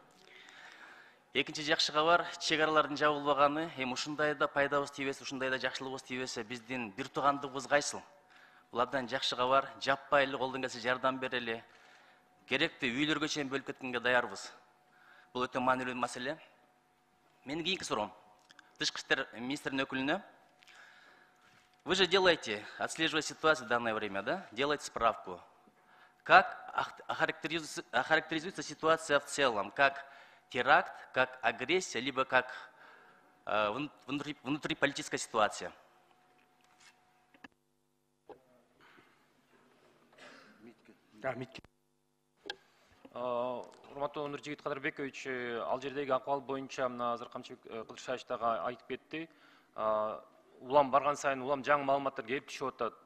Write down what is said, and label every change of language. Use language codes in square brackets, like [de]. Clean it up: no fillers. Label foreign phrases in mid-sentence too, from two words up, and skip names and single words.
[ky] Экинчи жакшы кабар, чек аралардын жабылбаганы, эми ушундай да пайдабыз тийбесе, ушундай да жакшылыгыбыз тийбесе, биздин бир туугандыгыбыз кайсыл? Бул абдан жакшы кабар. Жаппай эле колдон келсе жардам берели. Керекти үйлөргө чейин бөлүп кеткенге даярбыз. Бул өтө маанилүү маселе. Менин кийинки суроом тышкы иштер министринин өкүлүнө. [ru] Вы же делаете, отслеживая ситуацию в данное время, да? Делаете справку. Как охарактеризуется ситуация в целом? Как теракт, как агрессия, либо как внутриполитическая ситуация? [ky] Урматтуу Нуржигит Кадырбекович, ал жердеги акыбал боюнча мына азыр Камчыбек Кыдыршаевич дагы айтып кетти. Улам барган сайын улам жаңы маалыматтар келип түшүп атат.